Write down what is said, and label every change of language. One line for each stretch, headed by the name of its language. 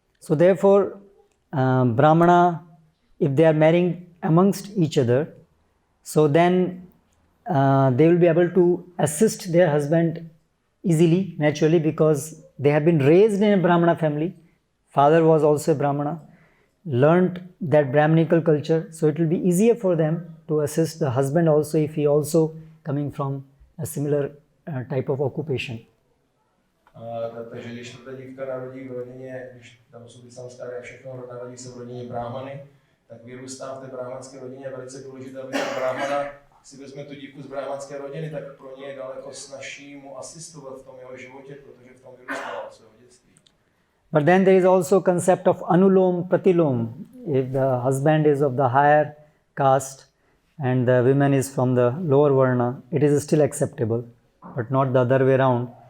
English: So therefore, Brahmana, if they are marrying amongst each other, so then they will be able to assist their husband easily, naturally, because they have been raised in a Brahmana family. Father was also a Brahmana. learned that Brahminical culture, so it will be easier for them to assist the husband also if he also coming from a similar type of occupation.
Czech: Takže když ta dívka narodí v rodině, když tam jsou ty samskáry a všechno, narodí se v rodině bráhmany, tak vyrůstá v té bráhmanské rodině. Je velice důležité, aby ta bráhmana si vezme tu dívku z bráhmanské rodiny, tak pro ně je daleko snazší mu asistovat v tom jeho životě, protože v tom vyrůstala od svého dětství.
English: But then there is also concept of anulom pratilom. If the husband is of the higher caste and the woman is from the lower varna, it is still acceptable, but not the other way around.